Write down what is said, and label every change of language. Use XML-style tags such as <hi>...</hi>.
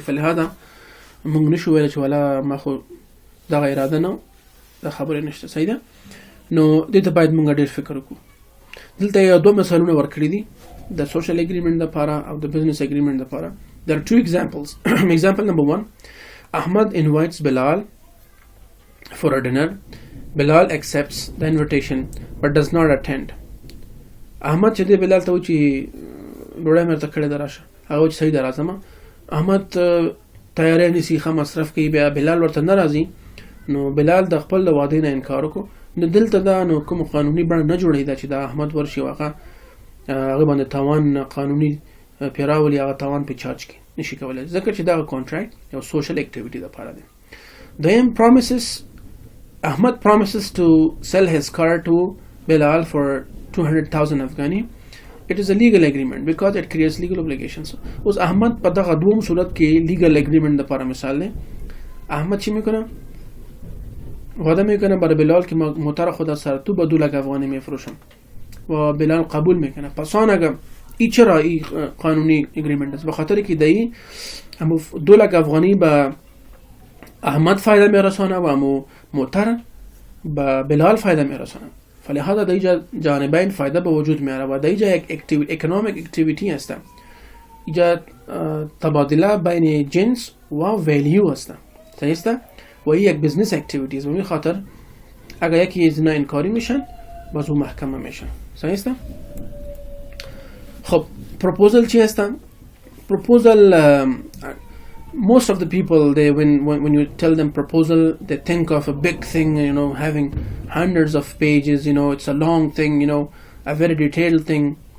<ps>فلهذا موږ نشو ویلی چې والا ما خو دغه اراده نه دا خبرې نشته، صحیح ده. نو دې ته باید موږ ډېر فکر وکړو. دلته یو دوه مثالونه ورکړي دي د social agreement دپاره او د business agreement دپاره.</ps> <en>There are two examples. Example number 1, Ahmad invites Bilal for a dinner. Bilal accepts the invitation but does not attend.</en> <ps>Ahmad چې دی بلال ته و چې ډوډۍ مې درته کړې ده راشه، هغه و چې صحیح ده راځم. احمد تیاری نیسي ښه مصرف کوي، بیا بلال ورته نه راځي، نو بلال د خپل د وعدې نه انکار وکړو. نو دلته دا نو کوم قانوني بڼه نه جوړېده چې دا احمد ورشي هغه باندې تاوان قانوني پې راولي، هغه تاوان پې چارج کړي، نشي کولی ځکه چې دغه کانټرکټ یو سوشل اکټیویټي دپاره دی.</ps> <en>دویم promises Ahmad promises to sell his car to Bilal for 200,000 Afghani. It is a legal agreement because it creates legal obligations.</en> <ps>اوس احمد په دغه دوم صورت کې legal agreement دپاره مثال دی.</ps> <fa>احمد چی میکنه؟ وعده میکنه برای بلال که موتر خود سر تو با 2 لک افغانی میفروشم و بلال قبول میکنه. پس آن اگر ای چرا ای قانونی اگریمنت است؟ به خاطر که دایی 2 لک افغانی به احمد فایده میرسانه و امو موتر به بلال فایده میرسانه. فلهذا در اینجا جانبین فایده به وجود میاره و در اینجا یک اکونومیک اکتیویتی هست، اینجا تبادله بین جنس و ویلیو هست، صحیح است. و این یک بزنس اکتیویتی است. به خاطر اگر یکی از اینا انکاری میشن باز اون محکمه میشن، صحیح است. خب پروپوزل چی هست؟ پروپوزل</fa> <en>most of the people they when you tell them proposal they think of a big thing, you know, having hundreds of pages, you know, it's a long thing, you know, a very detailed thing.</en>